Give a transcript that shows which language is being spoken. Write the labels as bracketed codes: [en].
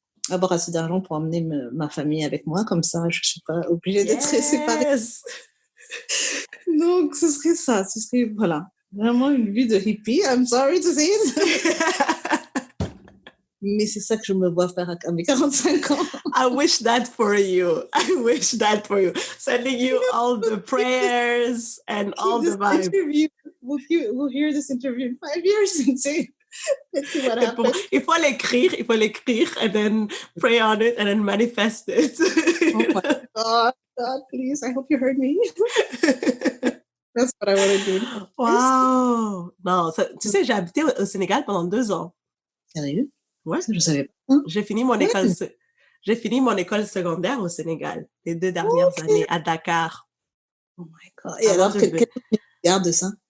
[fr] Avoir assez d'argent pour emmener ma famille avec moi, comme ça, je ne suis pas obligée d'être séparée. Donc, ce serait ça. Ce serait, voilà, vraiment une vie de hippie. [en] I'm sorry to say it. [fr] Mais c'est ça que je me vois faire à mes 45 ans. [en] I wish that for you. I wish that for you. Sending you all the prayers and all the vibes. We'll hear this interview in 5 years and say, let's see what happens. [fr] Il faut l'écrire, [en] and then pray on it, and then manifest it. Oh my God, please, I hope you heard me. That's what I want to do. Wow! [fr] Non, tu sais, j'ai habité au Sénégal pendant 2 ans. Sérieux? Ouais. Ça, je savais pas. J'ai fini mon école secondaire au Sénégal, les 2 dernières années à Dakar. [en] Oh my God. [fr] Et alors, qu'est-ce que tu gardes de ça?